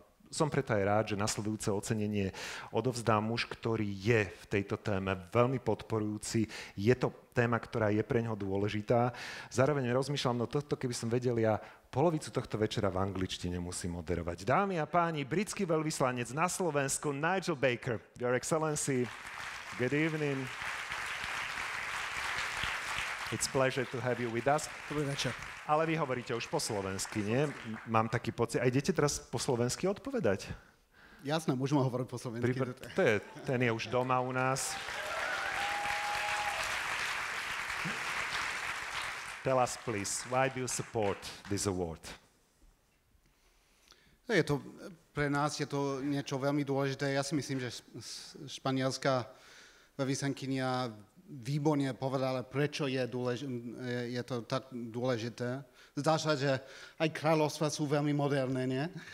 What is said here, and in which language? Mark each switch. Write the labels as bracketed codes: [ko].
[sk] Som preto aj rád, že nasledujúce ocenenie odovzdá muž, ktorý je v tejto téme veľmi podporujúci. Je to téma, ktorá je pre ňoho dôležitá. Zároveň rozmýšľam, no toto keby som vedel, ja polovicu tohto večera v angličtine musím moderovať. Dámy a páni, britský veľvyslanec na Slovensku Nigel Baker. [en] Your Excellency, good evening. It's a pleasure to have you with us. [sk] Dobrý večer. Ale vy hovoríte už po slovensky, nie? Mám taký pocit. A idete teraz po slovensky odpovedať? Jasné, môžeme hovoriť po slovensky. Ten je už doma u nás. [en] Tell us, please, why do you support this award? [sk] Pre nás je to niečo veľmi dôležité. Ja si myslím, že španielská veľvyslankyňa výborne povedala, prečo je to tak dôležité. Zdá sa, že aj kráľovstva sú veľmi moderné, nie?